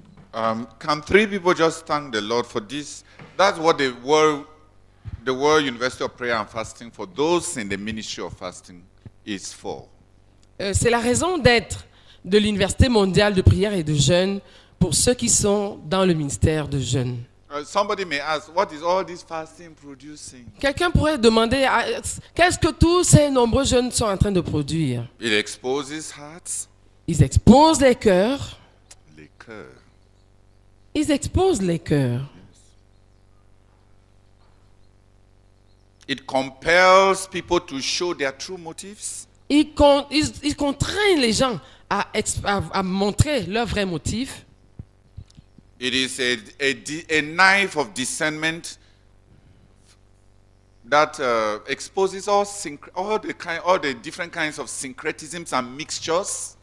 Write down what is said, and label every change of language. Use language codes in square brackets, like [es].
[en] Can 3 people just thank the Lord for this? That's what the World University of Prayer and Fasting, for those in the ministry of fasting, is for. [fr] C'est la raison d'être de l'Université mondiale de prière et de jeûne pour ceux qui sont dans le ministère de jeûne. [en] Somebody may ask, what is all this fasting producing? [fr] Quelqu'un pourrait demander, qu'est-ce que tous ces nombreux jeunes sont en train de produire? [en] It exposes hearts. [fr] Ils exposent les cœurs. Les cœurs. Ils exposent les cœurs. [en] It compels people to show their true motives. [fr] Ils contraignent les gens à montrer leur vrai motif. [en] It is a knife of discernment that exposes all the different kinds of syncretisms and mixtures.